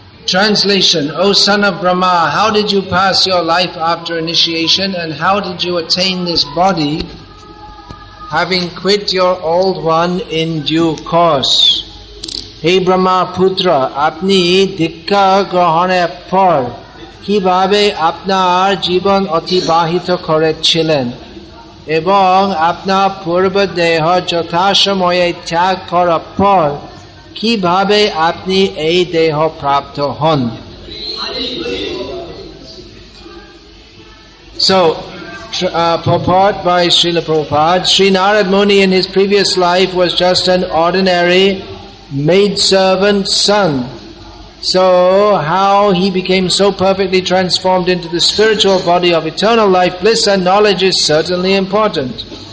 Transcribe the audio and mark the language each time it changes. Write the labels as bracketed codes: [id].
[en] Translation: O son of Brahma, how did you pass your life after initiation, and how did you attain this body, having quit your old one in due course? [bn] Hey Brahma Putra, apni dikka grohoner por kibabe apnar jibon otibahito korechilen এবং আপনার পূর্ব দেহ যথাসময়ে ত্যাগ করার পর কিভাবে আপনি এই দেহ প্রাপ্ত হন? [en] So, purport by Srila Prabhupada, Sri Narada Muni in his previous life was just an ordinary maidservant son. So, how he became so perfectly transformed into the spiritual body of eternal life, bliss and knowledge is certainly important.